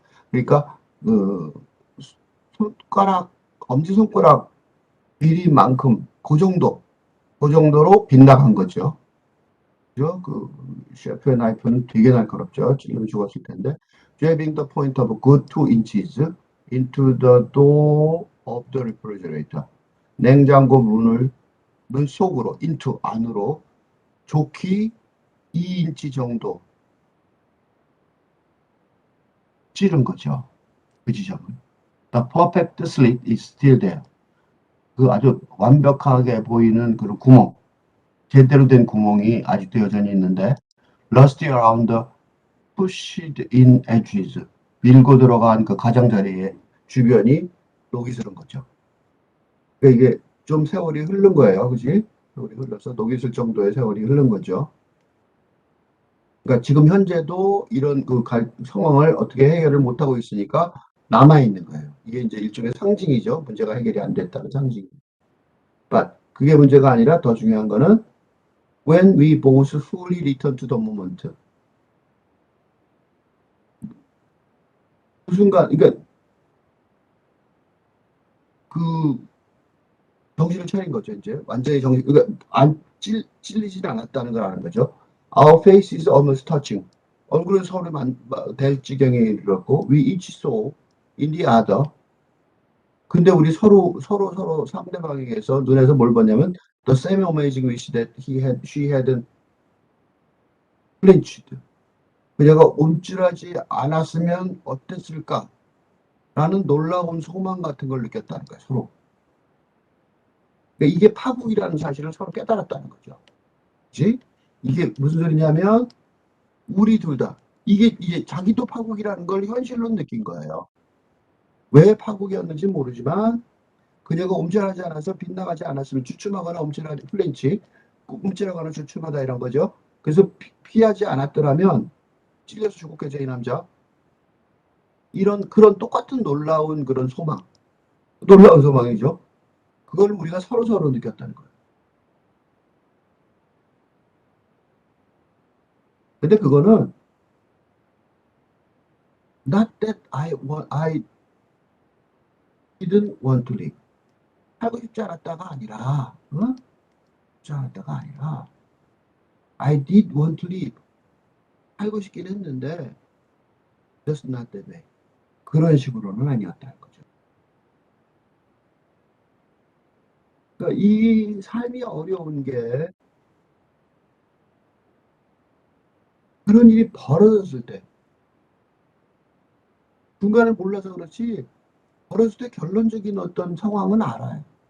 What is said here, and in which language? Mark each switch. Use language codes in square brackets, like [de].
[ko] 그러니까 손가락 엄지손가락 길이만큼 그 정도로 빗나간 거죠. 그죠? 셰프의 나이프는 되게 날카롭죠. 찔리면 죽었을 텐데. [en] Jabbing the point of a good 2 inches into the door of the refrigerator. [ko] 냉장고 문 속으로, into, 안으로 좋기 2인치 정도 찌른 거죠. 그 지점은. [en] The perfect slit is still there. [ko] 그 아주 완벽하게 보이는 그런 구멍, 제대로 된 구멍이 아직도 여전히 있는데, [en] rusty around the pushed in edges. [ko] 밀고 들어간 그 가장자리에 주변이 녹이 슬은 거죠. 그러니까 이게 좀 세월이 흐른 거예요. 그지? 세월이 흘러서 녹이 슬 정도의 세월이 흐른 거죠. 그러니까 지금 현재도 이런 상황을 어떻게 해결을 못하고 있으니까 남아있는 거예요. 이게 이제 일종의 상징이죠. 문제가 해결이 안 됐다는 상징. [en] But [ko] 그게 문제가 아니라 더 중요한 거는 [en] when we both fully return to the moment. [ko] 그 순간, 그러니까 정신을 차린 거죠, 이제. 완전히 그러니까 찔리지 않았다는 걸 아는 거죠. [en] Our faces almost touching. [ko] 얼굴은 서로 될 지경에 이르렀고, [en] we each saw in the other. [ko] 근데 우리 서로 상대방에게서 눈에서 뭘 봤냐면 [en] the same amazing wish that she had flinched. [ko] 그녀가 움찔하지 않았으면 어땠을까? 라는 놀라운 소망 같은 걸 느꼈다는 거예요, 서로. 그러니까 이게 파국이라는 사실을 서로 깨달았다는 거죠. 그치? 이게 무슨 소리냐면 우리 둘 다 이게 자기도 파국이라는 걸 현실로 느낀 거예요. 왜 파국이었는지 모르지만 그녀가 움찔하지 않아서 빗나가지 않았으면 주춤하거나 움찔하지 플렌치 움찔하거나 주춤하다 이런 거죠. 그래서 피하지 않았더라면 찔려서 죽었겠죠 이 남자. 그런 똑같은 놀라운 그런 놀라운 소망이죠. 그걸 우리가 서로 느꼈다는 거예요. 근데 그거는 [en] not that I didn't want to live. [ko] 살고 싶지 않았다가 아니라, 싶지 않았다가 아니라, [en] I did want to live. [ko] 살고 싶긴 했는데, [en] just not that way. [ko] 그런 식으로는 아니었다는 거죠. 그러니까 이 삶이 어려운 게 그런 일이 벌어졌을 때 중간을 몰라서 그렇지 벌어질 때 결론적인 어떤 상황은 알아요.